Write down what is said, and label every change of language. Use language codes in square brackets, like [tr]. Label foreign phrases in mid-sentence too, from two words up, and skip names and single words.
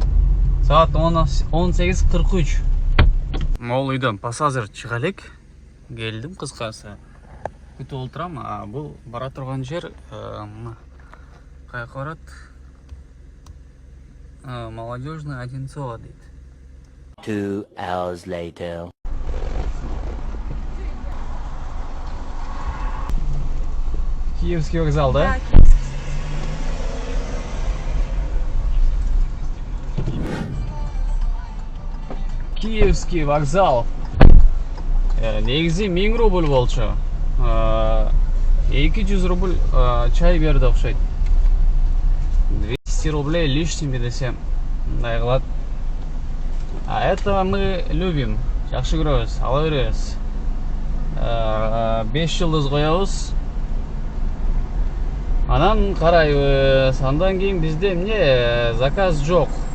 [ky] Саат 18:43. Могул үйдөн пассажир чыга элек. Келдим кыскасы. Күтүп отурам. Бул бара турган жер каяка барат? Молодежный Одинцово дейт. [en] 2 hours later. [ru] Киевский вокзал, да? Киевский вокзал. [ky] Негизи 1000 рубль болчу. 200 рубль чай берди окшойт. 200 [ru] рублей лишними [ky] десем. Мындай кылат. [ru] А этого мы любим. [ky] Жакшы көрөбүз, ала беребиз. 5 жылдыз коебуз. Анан карайбыз. Андан кийин бизде эмне заказ жок.